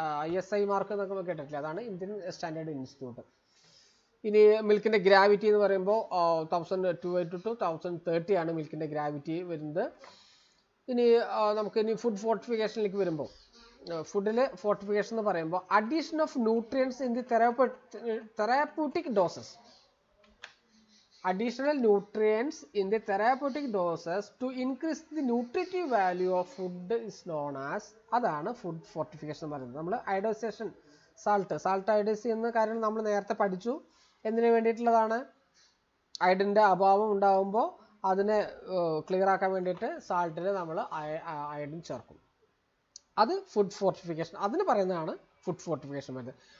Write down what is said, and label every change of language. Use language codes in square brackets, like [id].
[ml] ISI mark എന്നൊക്കെ കേട്ടിട്ടില്ല, അതാണ് ഇന്ത്യൻ സ്റ്റാൻഡേർഡ് ഇൻസ്റ്റിറ്റ്യൂട്ട്. ഇനി മിൽക്കിന്റെ ഗ്രാവിറ്റി എന്ന് പറയുമ്പോൾ 1280 to 1030 ആണ് മിൽക്കിന്റെ ഗ്രാവിറ്റി വരുന്നത്. ഇനി നമുക്ക് ഫുഡ് ഫോർട്ടിഫിക്കേഷനിലേക്ക് വരുമ്പോൾ, ഫുഡിലെ ഫോർട്ടിഫിക്കേഷൻ എന്ന് പറയുമ്പോൾ [en] Addition of nutrients in the therapeutic doses. Additional nutrients in the therapeutic doses to increase the nutritive value of food is known as, [ml] അതാണ് ഫുഡ് ഫോർട്ടിഫിക്കേഷൻ എന്ന് പറയുന്നത്. നമ്മൾ അയോഡൈസേഷൻ, സാൾട്ട് അയോഡൈസ് ചെയ്യുന്ന കാര്യം നമ്മൾ നേരത്തെ പഠിച്ചു. എന്തിനു വേണ്ടിയിട്ടുള്ളതാണ്? അയഡിൻ്റെ അഭാവം ഉണ്ടാകുമ്പോൾ അതിനെ ക്ലിയർ ആക്കാൻ വേണ്ടിയിട്ട് സാൾട്ടിൽ നമ്മൾ അയഡിൻ ചേർക്കും. അത് ഫുഡ് ഫോർട്ടിഫിക്കേഷൻ, അതിന് പറയുന്നതാണ് ഫുഡ് ഫോർട്ടിഫിക്കേഷൻ വരുന്നത്.